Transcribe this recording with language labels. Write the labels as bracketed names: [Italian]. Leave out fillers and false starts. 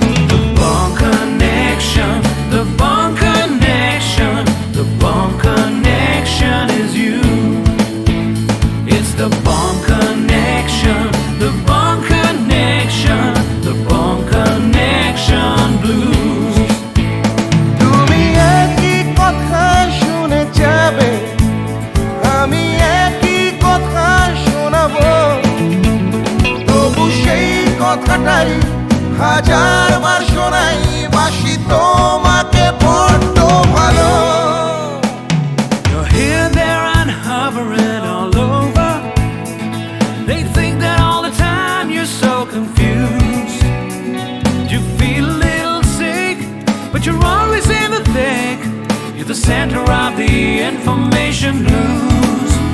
[English] The Bond Connection, the Bond Connection, the Bond Connection is you. It's the Bond Connection, the Bond Connection, the Bond Connection blues. [Bangla] তুমি একই কথা শুনে যাবে, আমি একই কথা শোনাবো, তবু সেই কথাটাই হাজারবার শোনাই, বাসি তোমাকে বড্ড ভালো। [English] You're here, there, and hovering all over. They think that all the time you're so confused. You feel a little sick, but you're always in the thick. You're the center of the information news.